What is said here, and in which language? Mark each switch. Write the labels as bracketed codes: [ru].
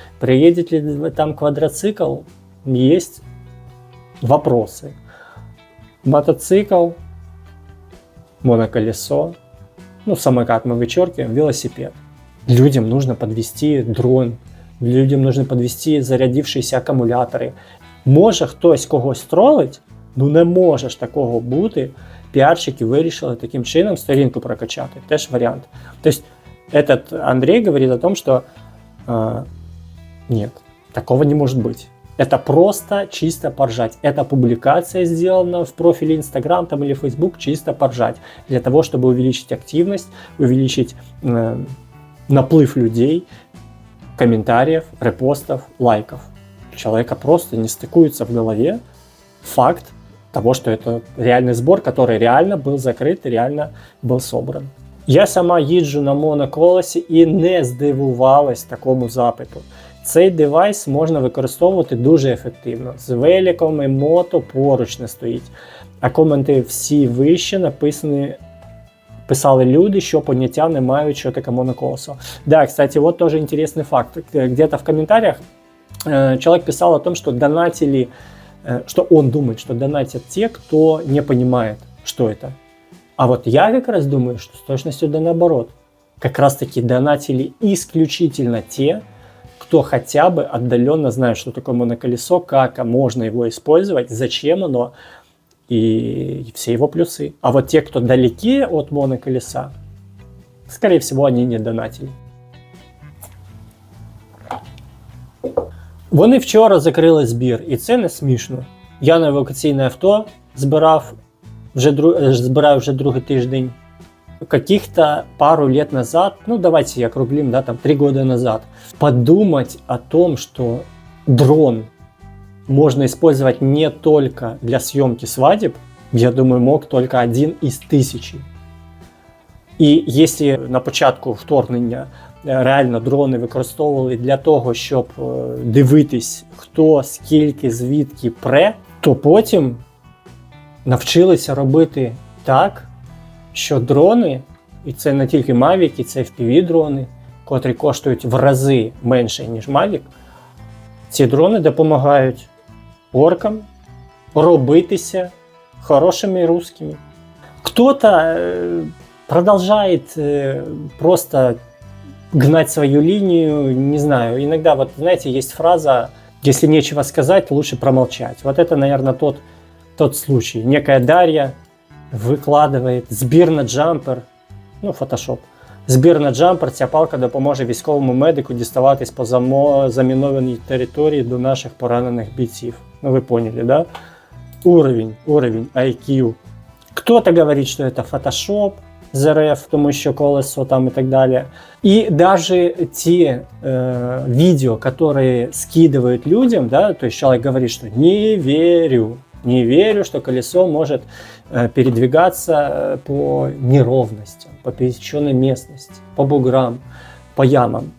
[ru] Проедет ли там квадроцикл, есть вопросы. Мотоцикл, моноколесо, ну самокат мы вычеркиваем, велосипед. Людям нужно подвести дрон, людям нужно подвести зарядившиеся акумулятори. [uk] Може хтось когось тролить, ну не може ж такого бути. Піарщики вирішили таким чином сторінку прокачати. Теж вариант. [ru] То есть этот Андрей говорит о том, что нет, такого не может быть. Это просто чисто поржать. Эта публикация сделана в профиле Instagram там, или Facebook чисто поржать. Для того, чтобы увеличить активность, увеличить наплыв людей, комментариев, репостов, лайков. У человека просто не стыкуется в голове факт того, что это реальный сбор, который реально был закрыт и реально был собран. [uk] Я сама їжджу на моноколесі і не здивувалась такому запиту. Цей девайс можна використовувати дуже ефективно. З великом і мото поруч не стоїть. А коменти всі вище написані, писали люди, що поняття не мають, що таке моноколесо. [ru] Да, кстати, вот тоже интересный факт. Где-то в комментариях человек писал о том, что донатили, что он думает, что донатят те, кто не понимает, что это. А вот я как раз думаю, что с точностью да наоборот. Как раз таки донатили исключительно те, кто хотя бы отдаленно знает, что такое моноколесо, как можно его использовать, зачем оно и все его плюсы. А вот те, кто далеки от моноколеса, скорее всего, они не донатили. [uk] Вони вчора закрили збір, і це не смішно. Я на евакуаційне авто збираю вже другий тиждень. [ru] Каких-то пару лет назад, ну давайте я округлим, да, там 3 года назад, подумать о том, что дрон можно использовать не только для съемки свадеб, я думаю, мог только один из 1000. [uk] І якщо на початку вторгнення реально дрони використовували для того, щоб дивитись, хто, скільки, звідки пре, то потім навчилися робити так, що дрони, і це не тільки Mavic, і це FPV-дрони, котрі коштують в рази менше, ніж Mavic, ці дрони допомагають оркам робитися [ru] хорошими русскими. Кто-то продолжает просто гнать свою линию, не знаю. Иногда, вот знаете, есть фраза «если нечего сказать, лучше промолчать». Вот это, наверное, тот случай. [uk] Некая Дарья викладає збір на джампер, ну, фотошоп. Збір на джампер, ця палка допоможе військовому медику діставатись по замінованій території до наших поранених бійців. [ru] Ну, ви поняли, да? Уровень IQ. Кто-то говорит, что это фотошоп [uk] з РФ, тому що [ru] колесо там и так далее. И даже те видео, которые скидывают людям, да, то есть человек говорит, что не верю, Не верю, что колесо может передвигаться по неровностям, по пересеченной местности, по буграм, по ямам.